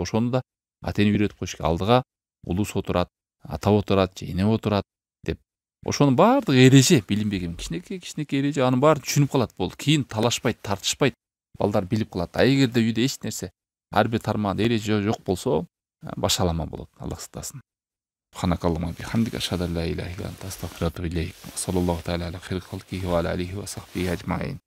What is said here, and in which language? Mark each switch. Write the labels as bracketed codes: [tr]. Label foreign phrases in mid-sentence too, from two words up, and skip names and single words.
[ky] Ошону да ата эне үйрөтүп коюш керек. Алдыга улус отурат, ата отурат, эне отурат деп. Ошонун баардыгы эреже, билинбеген кичинекей эреже, анын баарын түшүнүп калат болду. Кийин талашпайт, тартышпайт. Балдар билип калат. Эгерде үйдө эч нерсе, ар бир тармагында эреже жок болсо, башаламан болот. Аллах сактасын. [ar] سبحانك اللهم بحمدك أشهد أن لا إله إلا أنت أستغفرك وأتوب إليك. صلى الله تعالى على خير الخلق وعلى آله وصحبه أجمعين.